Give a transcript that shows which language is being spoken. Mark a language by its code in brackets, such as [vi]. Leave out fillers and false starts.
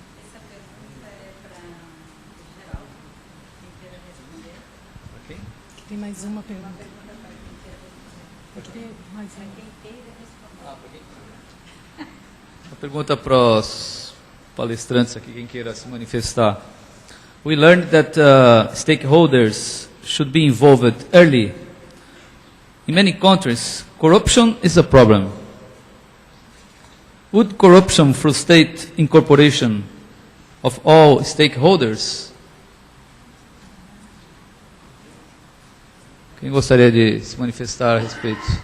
[pt] Essa pergunta é para geral. Quem queira responder. Para quem? Tem mais uma pergunta. Tem mais uma. Quem queira responder. Uma pergunta para os palestrantes aqui, quem queira se manifestar. [en] We learned that stakeholders should be involved early. In many countries, corruption is a problem. Would corruption frustrate incorporation of all stakeholders? [pt] Quem gostaria de se manifestar a respeito?